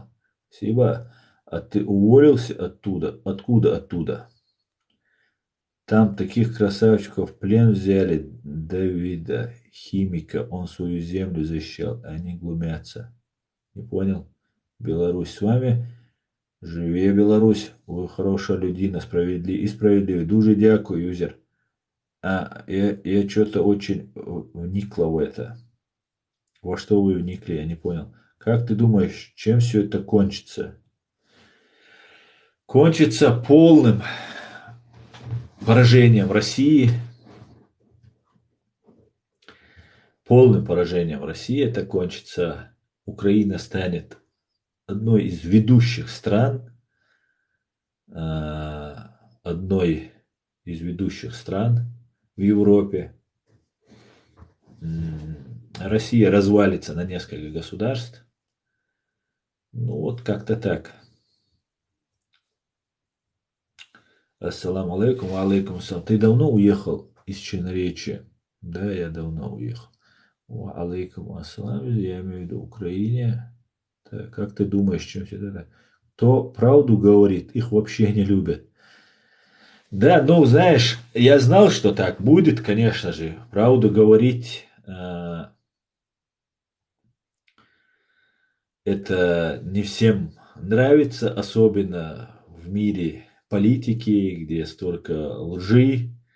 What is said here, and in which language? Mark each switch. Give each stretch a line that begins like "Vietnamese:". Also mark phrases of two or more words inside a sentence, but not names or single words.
Russian: Спасибо. А ты уволился оттуда? Откуда оттуда? Там таких красавчиков в плен взяли. Давида, химика, он свою землю защищал, а они глумятся. Не понял? Беларусь с вами.
Belarusian: Живе Беларусь.
Ukrainian: Ви хороша людина, і справедливі. Дуже дякую, юзер.
Russian: Я что-то очень вникла в это. Во что вы вникли, я не понял. Как ты думаешь, чем все это кончится? Кончится полным поражением России. Полным поражением России это кончится. Украина станет одной из ведущих стран, одной из ведущих стран в Европе. Россия развалится на несколько государств. Ну вот как-то так.
Arabic: السلام عليكم، عليكم السلام.
Russian: Ты давно уехал из Черноречья? Да, я давно уехал.
Arabic: عليكم السلام,
Russian: я имею в виду Украине. Так, как ты думаешь, чем все это? Кто правду говорит, их вообще не любят. Да, ну знаешь, я знал, что так будет, конечно же. Правду говорить это не всем нравится, особенно в мире политики, где столько лжи.